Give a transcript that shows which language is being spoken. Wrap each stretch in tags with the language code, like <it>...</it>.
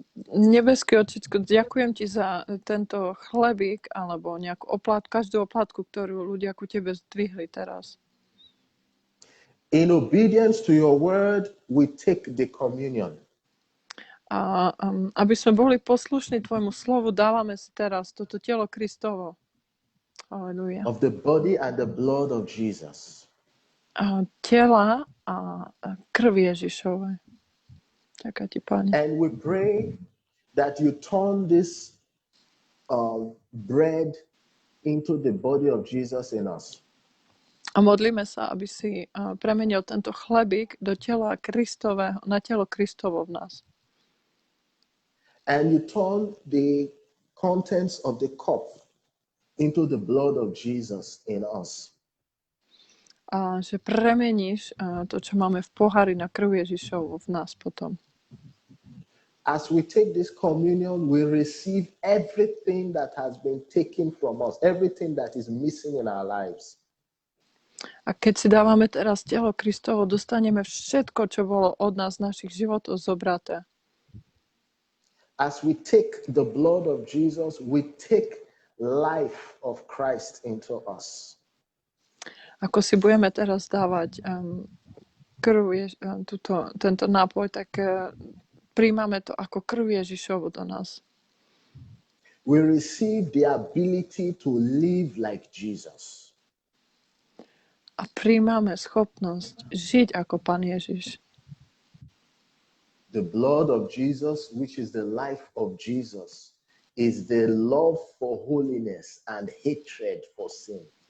<sk>Nebeský Otčitko, ďakujem ti za tento chlebík alebo nejakú každú oplátku, ktorú ľudia ku tebe zdvihli teraz.</sk> <en>In obedience to your word, we take the communion.</en> <sk>A aby sme boli poslušní tvojmu slovu, dávame si teraz toto telo Kristovo. Aleluja.</sk> <en>Of the body and the blood of Jesus.</en> <sk>Tela a krv Ježišove. Ďakujem ti, Pane.</sk> <en>And we pray that you turn this bread into the body of Jesus in us.</en> <sk>A modlíme sa, aby si premenil tento chlebík do tela Kristového, na telo Kristovo v nás.</sk> <en>And you turn the contents of the cup into the blood of Jesus in us.</en> <sk>A že premeníš to, čo máme v pohári na krv Ježišovu v nás potom.</sk> <en>As we take this communion, we receive everything that has been taken from us, everything that is missing in our lives.</en> <sk>A keď si dávame teraz telo Kristovo, dostaneme všetko, čo bolo od nás, našich životov zobraté.</sk> <en>As we take the blood of Jesus, we take life of Christ into us.</en> <sk>Ako si budeme teraz dávať krv, tento nápoj, tak Príjmame to ako krv Ježišovu do nás.</sk> <en>We receive the ability to live like Jesus.</en> <sk>A príjmame schopnosť žiť ako Pán Ježiš.</sk> <en>The blood of Jesus, which is the life of Jesus, is the love for holiness and hatred for sin.</en>